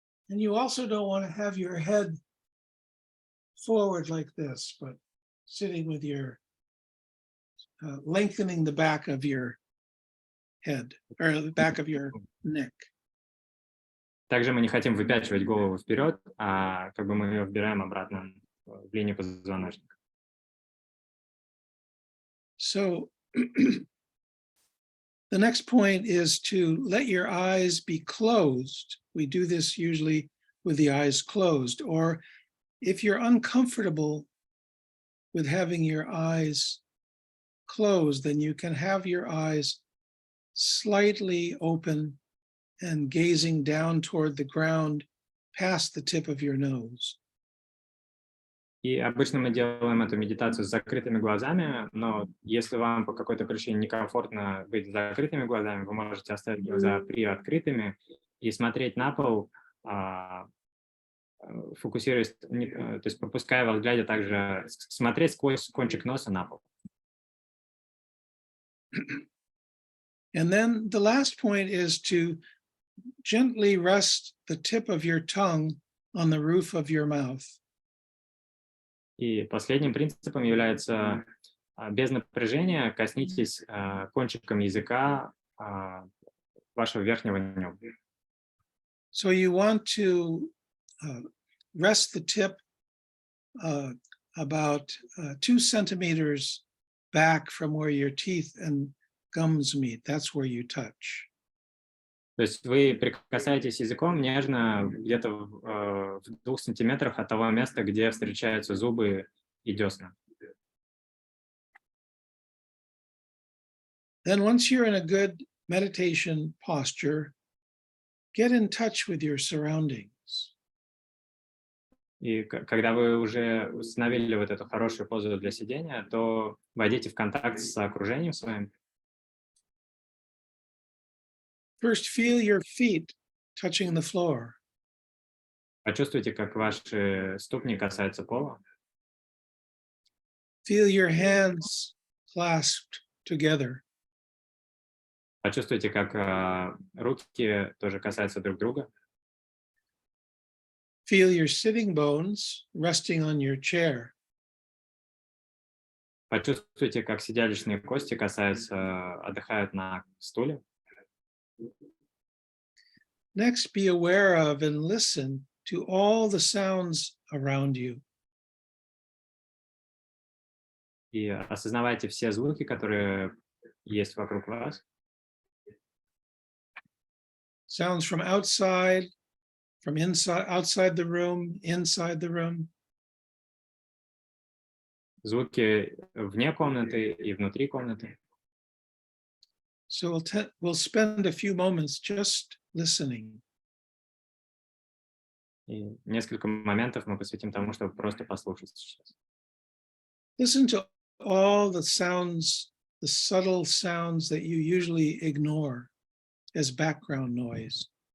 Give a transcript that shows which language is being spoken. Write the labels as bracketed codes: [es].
[en] and you also don't want to have your head forward like this, but sitting with your lengthening the back of your head or the back of your neck. [ru] Также мы не хотим выпячивать голову вперед, а как бы мы ее вбираем обратно в линию позвоночника. [en] So the next point is to let your eyes be closed. We do this usually with the eyes closed, or if you're uncomfortable with having your eyes closed, then you can have your eyes slightly open and gazing down toward the ground past the tip of your nose. [ru] И обычно мы делаем эту медитацию с закрытыми глазами, но если вам по какой-то причине некомфортно быть с закрытыми глазами, вы можете оставить глаза приоткрытыми и смотреть на пол, фокусируясь, то есть пропуская во взгляде также, смотреть сквозь кончик носа на пол. [en] And then the last point is to gently rest the tip of your tongue on the roof of your mouth. [ru] И последним принципом является без напряжения коснитесь кончиком языка вашего верхнего неба. [en] So you want to rest the tip about 2 centimeters back from where your teeth and gums meet. That's where you touch. [ru] То есть вы прикасаетесь языком нежно где-то в 2 сантиметрах от того места, где встречаются зубы и десна. [en] Then once you're in a good meditation posture, get in touch with your surroundings. [ru] И когда вы уже установили вот эту хорошую позу для сидения, то войдите в контакт с окружением своим. [en] First, feel your feet touching the floor. [ru] Почувствуйте, как ваши ступни касаются пола. [en] Feel your hands clasped together. [ru] Почувствуйте, как руки тоже касаются друг друга. [en] Feel your sitting bones resting on your chair. [ru] Почувствуйте, как сидалищные кости отдыхают на стуле. [en] Next, be aware of and listen to all the sounds around you. [ru] И осознавайте все звуки, которые есть вокруг вас. [en] Sounds from outside, from inside, outside the room, inside the room. [ru] Звуки вне комнаты и внутри комнаты. [en] So we'll spend a few moments just listening. [ru] И несколько моментов мы посвятим тому, чтобы просто послушать сейчас. [en] Listen to all the sounds, the subtle sounds that you usually ignore as background noise.